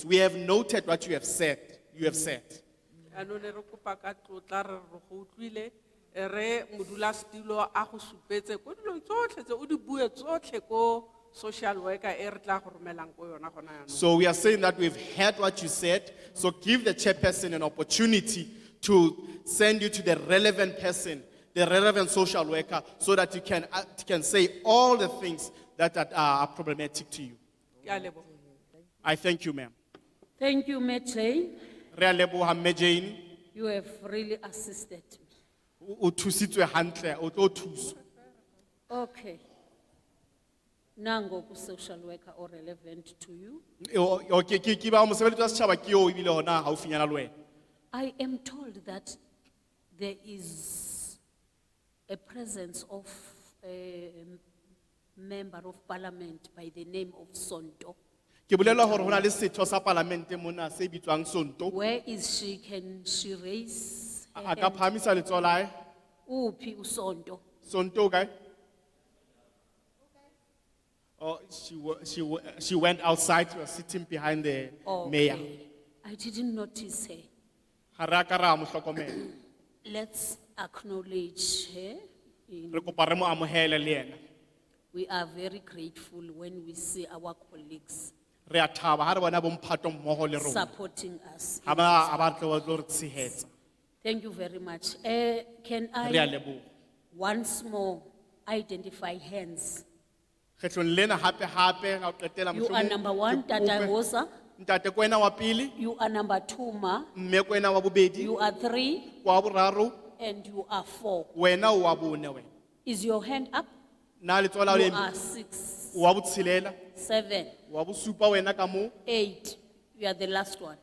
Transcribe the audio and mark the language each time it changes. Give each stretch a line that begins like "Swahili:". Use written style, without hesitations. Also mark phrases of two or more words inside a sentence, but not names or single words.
English: We have noted what you have said. You have said.
Tswana: Yaanong ne re kopa ka tlotla re re go utlwile re modulasetulo a go supetse ko dilo tsotlhe tse o di bue tsotlhe ko social worker e re tla go romelang ko yona gona yaanong.
English: So we are saying that we've heard what you said. So give the chairperson an opportunity to send you to the relevant person, the relevant social worker, so that you can say all the things that are problematic to you.
Southern Sotho: Ke a leboha.
English: I thank you, ma'am. Thank you, Mejane.
Southern Sotho: Re a leboha, Mme Jane.
English: You have really assisted me.
Southern Sotho: O thusitswe hantle, o tlo thuswa.
English: Okay.
Zulu: Nango ku
English: social worker or relevant to you.
Southern Sotho: Okay, ke ba mosebeletsi wa setjhaba ke yo ebile hona haufinyana le wena.
English: I am told that there is a presence of a member of parliament by the name of Sonto.
Southern Sotho: Ke bolelwa hore hona le setho sa parlamente mona se bitswang Sonto.
English: Where is she? Can she raise her
Southern Sotho: A ka
English: hand?
Southern Sotho: phahamisa letsoho la hae.
Zulu: Uphi uSonto?
Southern Sotho: Sonto o kae?
English: Oh, she went outside. She was sitting behind the mayor. I didn't notice her.
Southern Sotho: Ha re a ka ra mo hlokomela.
English: Let's acknowledge her.
Southern Sotho: Re kopa re mo amohele le yena.
English: We are very grateful when we see our colleagues.
Southern Sotho: Re a thaba ha re bona bo Mphato mmoho le rona.
English: supporting us.
Southern Sotho: Ha ba tlo re tshehetsa.
English: Thank you very much. Can
Southern Sotho: Re a
English: I
Southern Sotho: leboha.
English: once more identify hands?
Southern Sotho: Kgetlong lena hape ga o qetela
English: You are number one,
Southern Sotho: ke Tata kope- Rosa. Ntate ko wena wa pele,
English: You are number two,
Southern Sotho: Ma. mme ko wena wa bobedi,
English: You are three,
Southern Sotho: wa boraro,
English: and you are four.
Southern Sotho: wena o wa bone wena.
English: Is your hand up?
Southern Sotho: Na letsoho la hao le
English: You
Southern Sotho: eme.
English: are six,
Southern Sotho: Wa botshelela,
English: 7,
Southern Sotho: wa bosupa wena ka moo,
English: 8. You are the last one.